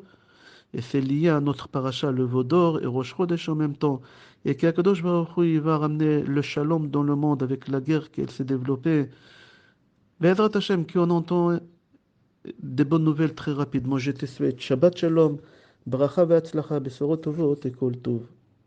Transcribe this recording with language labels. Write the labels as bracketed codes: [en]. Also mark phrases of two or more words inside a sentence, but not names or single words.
[fr] Et c'est lié à notre paracha, le veau d'or et Rosh Chodesh en même temps. Et qu' [he] הקדוש ברוך הוא, [fr] il va ramener le shalom dans le monde avec la guerre qui s'est développée. [he] בעזרת השם, [fr] qu'on entend des bonnes nouvelles très rapidement. Je te souhaite [he] שבת שלום, ברכה והצלחה, בשורות טובות [fr] et [he] כל טוב.